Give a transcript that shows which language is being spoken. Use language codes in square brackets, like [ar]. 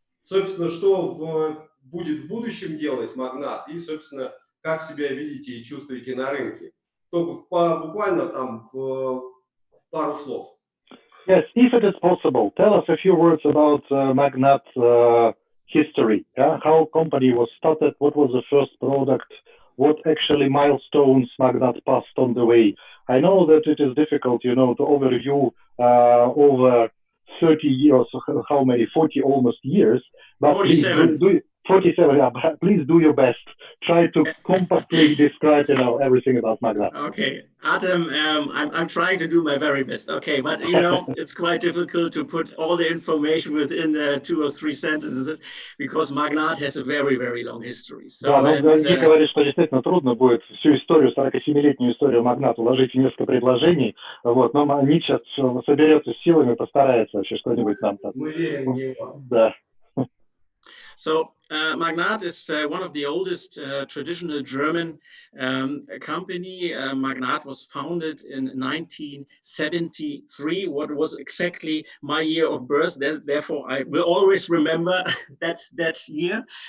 [ru] Собственно, что будет в будущем делать Magnat и, собственно, как себя видите и чувствуете на рынке. Только буквально там в пару слов. [en] Yes, if it is possible, tell us a few words about Magnat history. How company was started, what was the first product, what actually milestones Magnat passed on the way. I know that it is difficult, you know, to overview over 30 years, how many, 40 almost years. But 47. Please 47, yeah, but please do your best. Try to compactly describe, you know, everything about Magnat. Okay, Adam, I'm trying to do my very best. Okay, but you know, it's quite difficult to put all the information within 2 or 3 sentences because Magnat has a very, very long history. So, [ru] да, но Ник говорит, что действительно трудно будет всю историю, 47-летнюю историю Магната уложить в несколько предложений, вот, но Ник сейчас соберется с силами, постарается вообще что-нибудь нам там. Мы верим в него. Да. [en] So Magnat is one of the oldest traditional German company. Magnat was founded in 1973, what was exactly my year of birth. Therefore, I will always remember that year.